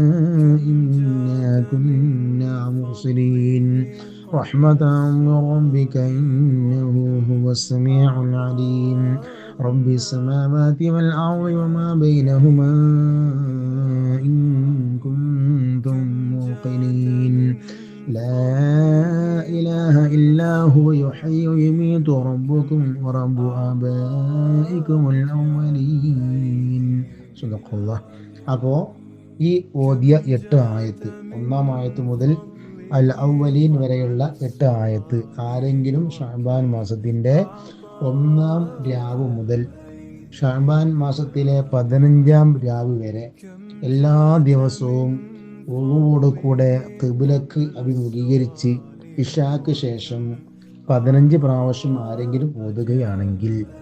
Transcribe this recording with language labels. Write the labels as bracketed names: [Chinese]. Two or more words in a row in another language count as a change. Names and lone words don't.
[Arabic] إنا كنا مرسلين رحمة من ربك إنه هو السميع العليم رب السماوات والأرض وما بينهما إن كنتم موقنين لا إله إلا هو يحيي ويميت ربكم ورب آبائكم الأولين صدق الله. [Malayalam] അപ്പോൾ ഈ ഓതിയ 8 ആയത്ത്, ഒന്നാം ആയത്ത് മുതൽ അൽ അവ്വലീൻ വരെയുള്ള 8 ആയത്ത് ആരെങ്കിലും ഷഅബാൻ മാസത്തിൻ്റെ ഒന്നാം രാവ് മുതൽ ഷഅബാൻ മാസത്തിലെ 15-ാം രാവ് വരെ എല്ലാ ദിവസവും വുളുവോട് കൂടെ ഖിബ്ലക്ക് അഭിമുഖീകരിച്ച് ഇശാക്ക് ശേഷം 15 പ്രാവശ്യം ആരെങ്കിലും ഓതുകയാണെങ്കിൽ,